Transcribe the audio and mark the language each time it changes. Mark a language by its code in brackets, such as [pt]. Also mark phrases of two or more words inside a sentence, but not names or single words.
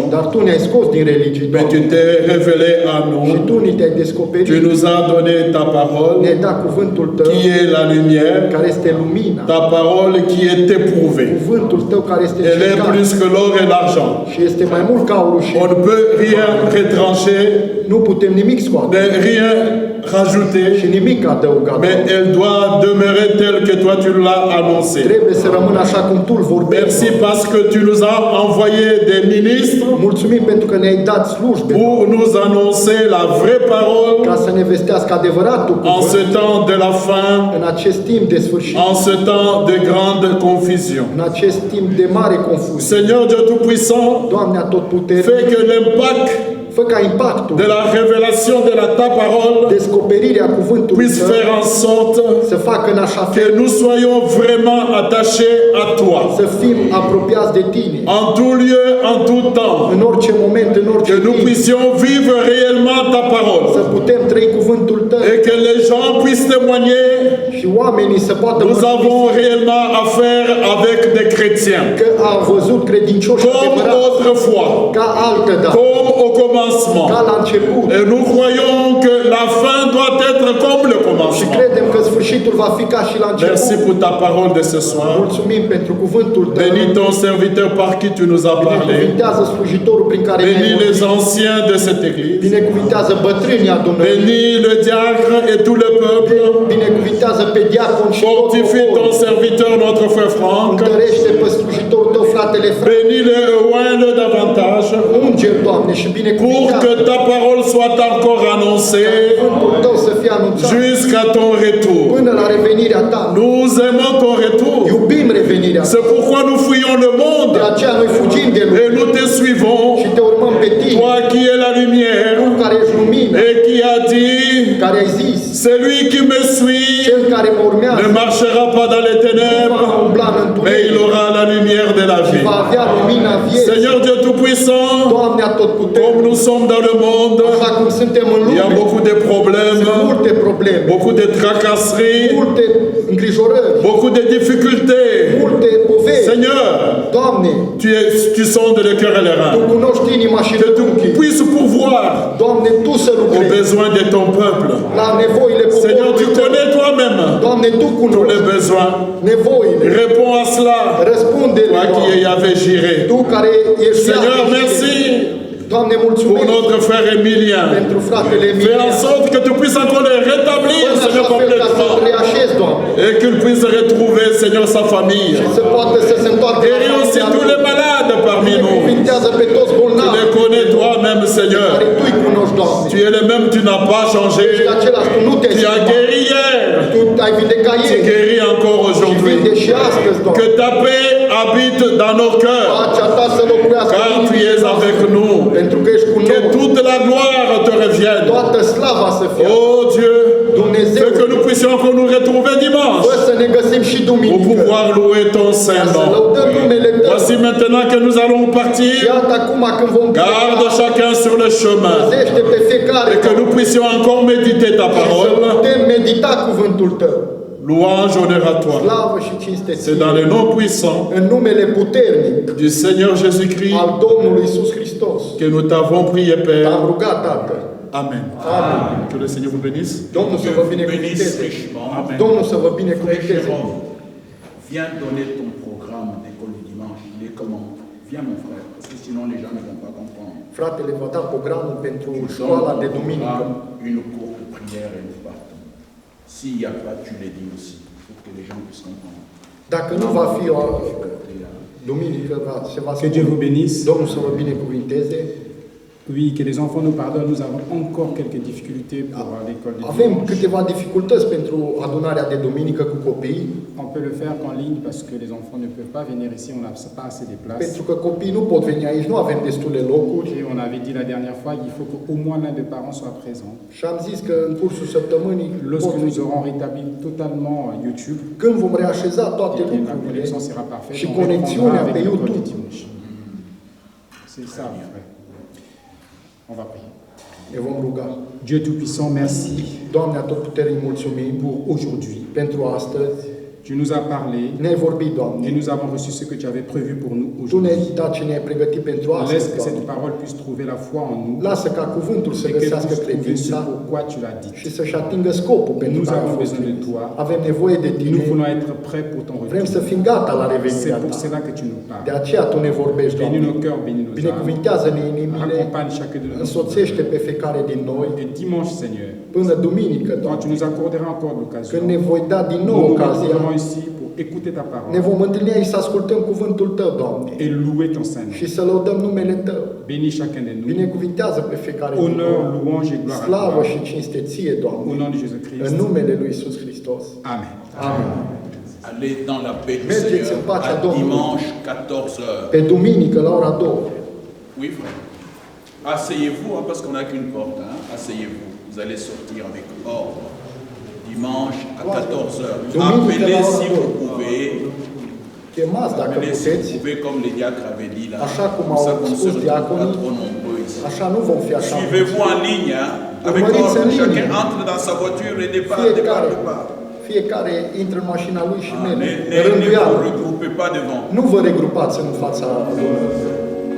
[ro] Dar Tu ne-ai scos din religie, [fr] Mais tu [ro] Doamne. [fr] t'es révélé à [ro] Și [fr] nous. [ro] Tu ni te-ai descoperit. [fr] Tu nous as donné ta parole, [ro] Ne-ai dat cuvântul Tău, [fr] qui est la lumière, [ro] care este lumina. [fr] ta parole qui est éprouvée. [ro] Cuvântul Tău care este [fr] Elle est [ro] încercat. [fr] plus que l'or et l'argent. [ro] Și este mai mult ca aurul și [fr] On ne peut rien retrancher, [ro] nu putem nimic scoate. [fr] mais rien [ro] Și [fr] rajouter. [ro] nimic adăugat. [fr] Mais elle doit demeurer telle que toi tu l'as annoncée. [ro] Trebuie să rămână așa cum Tu îl vorbești. [fr] Merci parce que tu nous as envoyé des ministres [ro] Mulțumim pentru că ne-ai dat slujbe [fr] pour nous annoncer la vraie parole [ro] ca să ne vestească adevăratul [fr] en [ro] cuvânt [fr] ce temps de la fin, [ro] în acest timp de sfârșit, [fr] en ce temps de grande confusion. [ro] în acest timp de mare confuzie. [fr] Seigneur Dieu Tout-Puissant, [ro] Doamne atotputernic, [fr] fais que l'impact [ro] fă ca impactul, [fr] de la révélation de ta parole [ro] descoperirea cuvântului [fr] puisse [ro] Tău [fr] faire en sorte [ro] să facă în așa [fr] que [ro] fel [fr] nous soyons vraiment attachés à toi. [ro] să fim apropiați de Tine, [fr] En tout lieu, en tout temps. [ro] în orice moment, în orice [fr] Que nous [ro] timp, [fr] puissions vivre réellement ta [ro] să [fr] parole. [ro] putem trăi cuvântul Tău [fr] Et que les gens puissent témoigner. [ro] și oamenii să poată [fr] Nous [ro] mărturisi [fr] avons réellement affaire avec des chrétiens. [ro] că au văzut credincioși [fr] Comme [ro] adevărați [fr] autrefois. [ro] ca altă dată, [fr] Comme au commencement. [ro] ca la început. [fr] Et nous croyons que la fin doit être comme le [ro] Și [fr] commencement. [ro] credem că sfârșitul va fi ca și la [fr] Merci [ro] început. [fr] pour ta parole de ce soir. [ro] Mulțumim pentru cuvântul Tău. [fr] Bénis ton serviteur par qui tu nous as parlé. [ro] Binecuvintează slujitorul prin care ne-ai [fr] Bénis les [ro] vorbit. [fr] anciens de cette église. [ro] Binecuvintează bătrânii adunării. [fr] Bénis le diacre et tout le peuple. [ro] Binecuvintează pe diacon și tot [fr] Fortifie ton [ro] poporul. [fr] serviteur, notre frère Franck. [ro] Întărește pe slujitorul Tău, fratele Frank. [fr] Bénis-le, oint-le davantage. [ro] Unge, Doamne, și [fr] Pour [ro] binecuvintează [fr] que ta parole soit encore annoncée [ro] cuvântul Tău să fie anunțat [fr] jusqu'à ton retour. [ro] până la revenirea Ta. [fr] Nous aimons ton retour. [ro] Iubim revenirea Ta. [fr] C'est pourquoi nous fuyons le [ro] De [fr] monde [ro] aceea noi fugim de lume [fr] et nous te suivons. [ro] și Te urmăm pe Tine, [fr] Toi qui es la lumière [ro] Tu care ești lumină, [fr] et qui a dit, [ro] care ai zis, [fr] celui qui me suit [ro] Cel care mă [fr] ne [ro] urmează [fr] marchera pas dans les [ro] nu va [fr] ténèbres, [ro] umbla în [fr] mais il [ro] întuneric, [fr] aura la lumière de la vie. [ro] va avea lumina vieții. [fr] Seigneur Dieu Tout-Puissant, [ro] Doamne [fr] comme [ro] atotputernic, [fr] nous sommes dans le monde, [ro] așa cum suntem în [fr] il y a [ro] lume, [fr] beaucoup de problèmes, [ro] sunt multe probleme, [fr] beaucoup de tracasseries, [ro] multe îngrijorări, [fr] beaucoup de difficultés. [ro] multe vezi. [fr] Seigneur, [ro] Doamne, [fr] tu sondes le cœur et les [ro] Tu [fr] reins. [ro] cunoști inima și [fr] Que tu [ro] trunchii. [fr] puisses pourvoir [ro] Doamne, Tu să [fr] aux [ro] lucrezi [fr] besoins de ton peuple. [ro] la nevoile [fr] Seigneur, tu [ro] poporului Tău. [fr] connais toi-même [ro] Doamne, Tu [fr] tous les [ro] cunoști [fr] besoins. [ro] nevoile. [fr] Réponds à cela. [ro] Răspunde, [fr] Toi qui es Yahvé Jireh. [ro] Tu care ești [fr] Seigneur, [ro] Iahve. [fr] merci [ro] Doamne, [fr] pour [ro] mulțumesc [fr] notre frère Emilien. [ro] pentru fratele [fr] Fais en [ro] Emilian. [fr] sorte que tu puisses encore le rétablir, [ro] Fă în [fr] Seigneur, [ro] așa fel ca să-l [fr] complètement. [ro] reașezi, Doamne. [fr] Et qu'il puisse retrouver, Seigneur, sa famille. [ro] Și să poată să se întoarcă la [fr] Guéris aussi [ro] familia [fr] tous [ro] lui. [fr] les malades parmi nous. [ro] Binecuvintează pe toți [fr] Tu [ro] bolnavi [fr] les connais toi-même, Seigneur. [ro] care Tu îi cunoști, Doamne. [fr] Tu es le même, tu n'as pas changé. [ro] Ești același, Tu nu te-ai [fr] Tu as [ro] schimbat. [fr] guéri hier. [ro] Tu ai vindecat [fr] Tu [ro] ieri [fr] guéris encore [ro] și [fr] aujourd'hui. [ro] vinde și astăzi, Doamne. [fr] Que ta paix habite dans nos cœurs. [ro] Pacea Ta să locuiască [fr] Car [ro] în [fr] tu [ro] inimile [fr] es [ro] noastre, [fr] avec nous. [ro] pentru că ești cu [fr] Que [ro] noi. [fr] toute la gloire te revienne. [ro] Toată slava să fie [fr] Oh Dieu, [ro] Dumnezeu. [fr] fais que nous puissions encore nous retrouver dimanche [ro] Fă să ne găsim și [fr] pour [ro] duminică. [fr] pouvoir louer ton [ro] Ca [fr] saint [ro] să [fr] nom. [ro] lăudăm numele Tău. [fr] Voici maintenant que nous allons partir. [ro] Iată acum când vom [fr] Garde [ro] pleca, [fr] chacun sur le chemin [ro] păzește pe fiecare [fr] et que nous puissions encore méditer ta [ro] să [fr] parole. [ro] putem medita cuvântul Tău. [fr] Louange, honneur à toi. [ro] Slavă și cinste [fr] C'est dans [ro] ție. [fr] le nom puissant [ro] În numele puternic [fr] du Seigneur Jésus-Christ [ro] al Domnului Iisus Hristos. [fr] que nous t'avons prié, [ro] Te-am [fr] Père. [ro] rugat, Tată. [fr] Amen. [ro] Amin. [fr] Que le Seigneur vous bénisse. [ro] Domnul să [fr] Dieu [ro] vă [fr] vous bénisse [ro] binecuvinteze. [fr] richement. Amen. [ro] Domnul să vă [fr] Frère [ro] binecuvinteze. [fr] Jérôme, viens donner ton programme d'école du dimanche. Il est comment? Viens mon frère, parce que sinon les gens ne vont pas comprendre. [ro] Fratele va da programul pentru [fr] Nous [ro] școala de [fr] sommes [ro] duminică. [fr] une courte prière et nous partons. S'il n'y a pas, tu les dis aussi, pour que les gens puissent comprendre. [ro] Dacă nu va fi o duminică, se va [fr] Que Dieu vous bénisse. [ro] Domnul să vă binecuvinteze. [fr] Oui, que les enfants nous pardonnent. Nous avons encore quelques difficultés pour l'école du [ro] Avem [fr] dimanche. [ro] câteva dificultăți pentru adunarea de duminică cu copiii, [fr] On peut le faire qu'en ligne parce que les enfants ne peuvent pas venir ici. On n'a pas assez de place. [ro] pentru că copiii nu pot veni aici, nu avem destule locuri. [fr] Et on avait dit la dernière fois qu'il faut qu'au moins l'un des parents soit présent. [ro] Și am zis că în cursul săptămânii, [fr] Lorsque nous aurons rétabli totalement YouTube, [ro] când vom reașeza toate [fr] et que la [ro] lucrurile [fr] connexion sera parfaite, [ro] și [fr] on [ro] conexiunea [fr] reprendra [ro] pe [fr] avec l'école du [ro] YouTube, [fr] dimanche. C'est ça, frère. On va prier. [ro] ne vom ruga. [fr] Dieu Tout-Puissant, merci [ro] Doamne Atotputernic, mulțumim [fr] pour aujourd'hui. [ro] pentru astăzi. [fr] Tu nous as parlé [ro] Ne-ai vorbit, [fr] et [ro] Doamne. [fr] nous avons reçu ce que tu avais prévu pour nous [ro] Tu [fr] aujourd'hui. [ro] ne-ai dat ce ne-ai pregătit pentru [fr] Laisse [ro] astăzi, [fr] que cette [ro] Doamne. [fr] parole puisse trouver la foi en nous [ro] Lasă ca cuvântul să [fr] et qu'elle [ro] găsească [fr] puisse trouver ce [ro] credința [fr] pourquoi tu l'as dit. [ro] și să-și atingă scopul pentru [fr] Nous [ro] care a [fr] avons [ro] fost [fr] besoin de [ro] trimis. [fr] toi. [ro] Avem nevoie de [fr] Nous [ro] Tine. [fr] voulons être prêts pour ton [ro] Vrem să [fr] retour. [ro] fim gata la [fr] C'est [ro] revenirea [fr] pour [ro] Ta. [fr] cela que tu nous [ro] De [fr] parles. [ro] aceea Tu ne vorbești, [fr] Bénis [ro] Doamne. [fr] nos cœurs, bénis nos âmes. [ro] Binecuvântează-ne inimile, [fr] Accompagne chacun de nous. [ro] însoțește pe fiecare din noi [fr] Et dimanche, Seigneur, [ro] până duminică, [fr] quand tu [ro] Doamne. [fr] nous accorderas encore [ro] Când [fr] l'occasion, [ro] ne voi da din nou [fr] nous nous [ro] ocazia, [fr] retrouverons ici pour écouter ta [ro] ne [fr] parole [ro] vom întâlni aici să ascultăm cuvântul Tău, Doamne, [fr] et louer ton Saint [ro] și [fr] nom. [ro] să lăudăm numele Tău. [fr] Bénis chacun de nous. [ro] Binecuvintează pe fiecare din [fr] Honneur, [ro] noi. [fr] louange et gloire à [ro] Slavă [fr] toi. [ro] și cinste Ție, [fr] Au [ro] Doamne, [fr] nom de [ro] în [fr] Jésus-Christ. [ro] numele Lui Iisus Hristos. [fr] Amen. [ro] Amin. [fr] Allez dans la paix du [ro] Mergeți în [fr] Seigneur [ro] pacea [fr] à [ro] Domnului. [fr] dimanche 14h. [ro] Pe duminică, la ora 2. [fr] Oui, frère. Asseyez-vous, hein, parce qu'on n'a qu'une porte. Hein. Asseyez-vous. Vous allez sortir avec ordre. Dimanche à 14h. Appelez si vous pouvez. [ro] Chemați dacă [fr] Appelez si [ro] puteți. [fr] vous pouvez, comme les diacres avaient dit là. [ro] Așa cum [fr] Comme [ro] au [fr] ça qu'on ne se [ro] spus [fr] retrouve pas [ro] diaconii, [fr] trop nombreux ici. [ro] Așa nu vom fi așa. [fr] Suivez-vous en ligne, hein, avec [ro] Urmăriți [fr] ordre. [ro] în linie. [fr] Chacun entre dans sa voiture et départ, départ, [ro] Fiecare, [fr] départ. [ro] fiecare intră în mașina lui și [fr] Ah, [ro] merge. [fr] ne vous [ro] Rânduială. [fr] regroupez pas devant. [ro] Nu vă regrupați în fața lui.